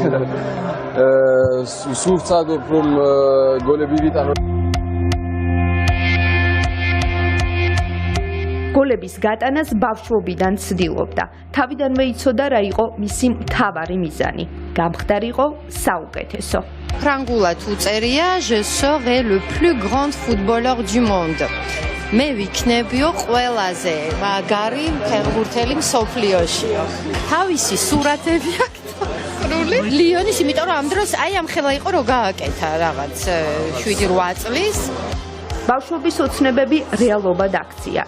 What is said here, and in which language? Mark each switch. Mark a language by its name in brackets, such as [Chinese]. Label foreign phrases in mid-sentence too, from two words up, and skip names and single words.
[Georgian] სულ ვცადობ რომ გოლები ვიტანო. გოლების გატანას ბავშვობიდან ცდილობდა. თავიდანვე იცოდა რა იყო მისი მთავარი მიზანი. გამხდარიყო საუკეთესო. ფრანგულად უწერია [French] Je serai le plus grand footballeur du monde. [Georgian] მე ვიქნებიო ყველაზე მაგარი ფეხბურთელი მსოფლიოშიო. თავისი სურათები აქვს ლიონის, იმიტომ რომ ამ დროს აი ამ ხელა იყო რომ გააკეთა რაღაც 7-8 წლის. ბავშვობის ოცნებები რეალობად აქცია.